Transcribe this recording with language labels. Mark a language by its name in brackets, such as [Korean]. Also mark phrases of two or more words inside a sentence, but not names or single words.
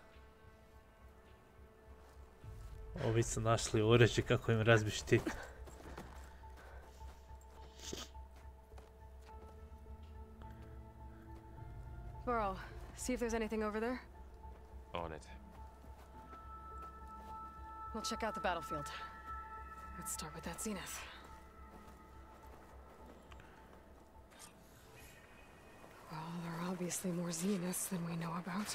[Croatian] Ovi su našli oređe kako im razbi štit. [English] Varl, see if there's anything over there. On it. We'll check out the battlefield. Let's start with that zenith. Well, there are obviously more zeniths than we know about.